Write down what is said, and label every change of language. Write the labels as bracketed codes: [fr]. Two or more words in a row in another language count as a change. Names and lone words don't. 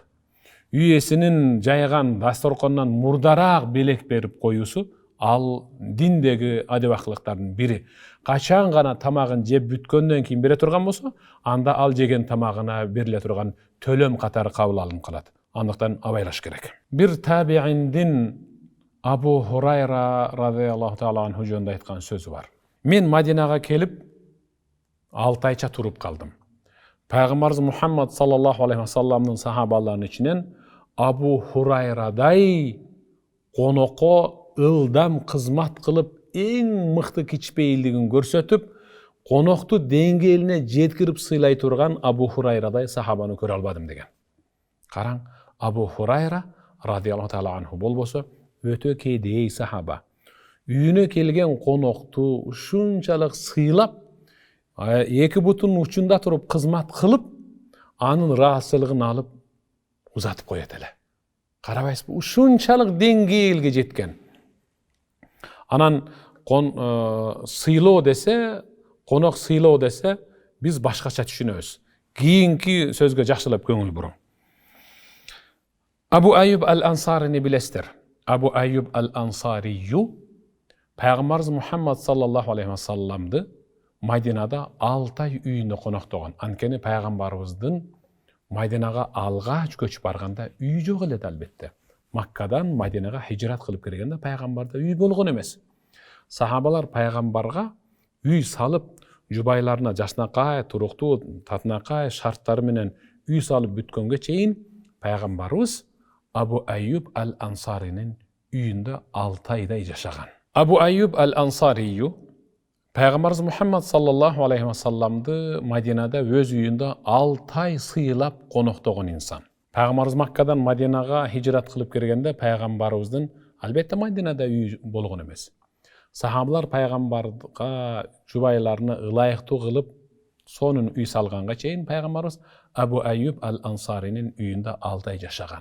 [ky] Үй ээсинин жайган дасторконунан мурдараак белек берип коюусу ал диндеги адебактылыктардын бири. Качан гана тамагын жеп бүткөндөн кийин бере турган болсо, анда ал жеген тамагына бериле турган төлөм катары кабыл алынып калат. Андыктан абайлаш керек. Бир табииндин Абу Хурайра [ar] رضي الله تعالى عنه [ky] жөнүндө айткан сөзү бар. Мен Мадинага келип 6 айча туруп калдым. Пайгамбарыбыз Мухаммад [ar] صلى الله عليه وسلم [ky] сахабаларынын ичинен Абу Хурайрадай конокко ылдам кызмат кылып, эң мыкты кичпейилдигин көрсөтүп, конокту деңгээлине жеткирип сыйлай турган Абу Хурайрадай сахабаны көрө албадым деген. Караң, Абу Хурайра [ar] رضي الله تعالى عنه [ky] болбосо өтө кедей сахаба. Үйүнө келген конокту ушунчалык сыйлап, 2 бутунун учунда туруп кызмат кылып, анын ыраазычылыгын алып узатып коет эле. Карабайсызбы, ушунчалык деңгээлге жеткен. Анан сыйлоо десе, конок сыйлоо десе, биз башкача түшүнөбүз. Кийинки сөзгө жакшылап көңүл буруң. Абу Айюб ал-Ансарини билесиздер. Абу Айюб ал-Ансарию Пайгамбарыбыз Мухаммад [ar] صلى الله عليه وسلم [ky] Мадинада 6 ай үйүндө коноктогон. Анткени пайгамбарыбыздын Мадинага алгач көчүп барганда үй жок эле албетте. Маккадан Мадинага хижрат кылып келгенде пайгамбарда үй болгон эмес. Сахабалар пайгамбарга үй салып, жубайларына жашнакай, туруктуу, татынакай шарттары менен үй салып бүткөнгө чейин пайгамбарыбыз Абу Айюб ал-Ансаринин үйүндө 6 айдай жашаган. Абу Айюб ал-Ансарию Пайгамбарыбыз Мухаммад [ar] صلى الله عليه وسلم [ky] Мадинада өз үйүндө 6 ай сыйлап коноктогон инсан. Пайгамбарыбыз Маккадан Мадинага хижрат кылып келгенде пайгамбарыбыздын албетте Мадинада үй болгон эмес. Сахабалар пайгамбарга жубайларына ылайыктуу кылып сонун үй салганга чейин пайгамбарыбыз Абу Айюб ал-Ансаринин үйүндө 6 ай жашаган.